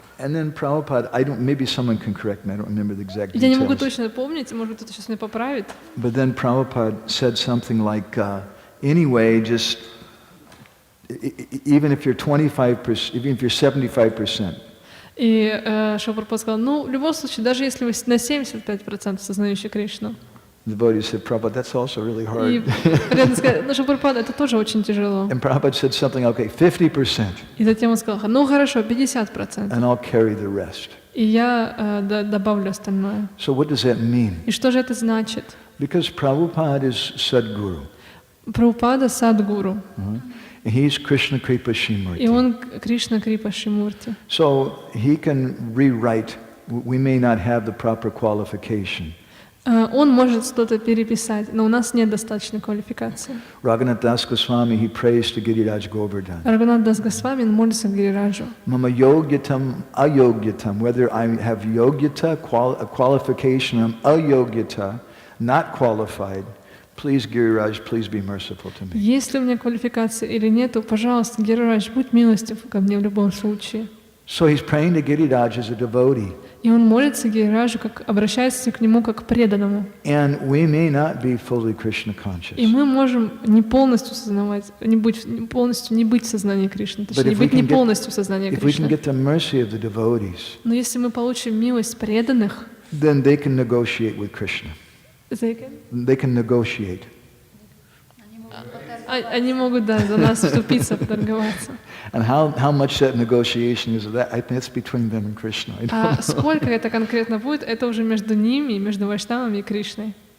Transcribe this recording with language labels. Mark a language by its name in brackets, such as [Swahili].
[English] And then Prabhupada, maybe someone can correct me, I don't remember the exact details. [Russian] Я не могу точно помнить, может быть, кто-то сейчас меня поправит. [English] But then Prabhupada said something like, anyway, just even if you're 25%, even if you're 75%. [Russian] И Шрила Прабхупада сказал, ну, в любом случае, даже если вы на 75% сознающий Кришну. [English] The devotee said, Prabhupada, that's also really hard. [Russian] И рядом сказали, ну, Шрила Прабхупада, это тоже очень тяжело. [English] And Prabhupada said something, okay, 50%. [Russian] И затем он сказал, ну, хорошо, 50%. [English] And I'll carry the rest. [Russian] И я добавлю остальное. [English] So what does that mean? [Russian] И что же это значит? [English] Because Prabhupada is Sadguru. [Russian] Прабхупада Садгуру. [English] He's Krishna Kripa Shimurti. [Russian] И он Кришна Крипа Шимурти. [English] So he can rewrite, we may not have the proper qualification. [Russian] Он может что-то переписать, но у нас нет достаточной квалификации. [English] Raghunath Das Goswami, he prays to Giriraj Govardhan. [Russian] Рагунат Дас Госвами молится к Гирираджу. [English] Mama yogyatam ayogyatam, whether I have yogyata, a qualification, I'm ayogyata, not qualified, please Giriraj, please be merciful to me. [Russian] Есть ли у меня квалификация или нет, то, пожалуйста, Гирирадж, будь милостив ко мне в любом случае. [English] So he's praying to Giriraj as a devotee. [Russian] И он молится Гирираджу, как обращается к нему как к преданному. [English] And we may not be fully Krishna conscious. [Russian] И мы можем не полностью сознавать, полностью не быть в сознании Кришны, точнее, быть не полностью в сознании [English] If we can get the mercy of the devotees, [Russian] Но если мы получим милость преданных, [English] then they can negotiate with Krishna. They can negotiate. [Russian] они могут, да, за нас вступиться, поторговаться. [English] And how much that negotiation is, that I think it's between them and Krishna. [Russian] А сколько это конкретно будет, это уже между ними, между Вайшнавами и Кришной.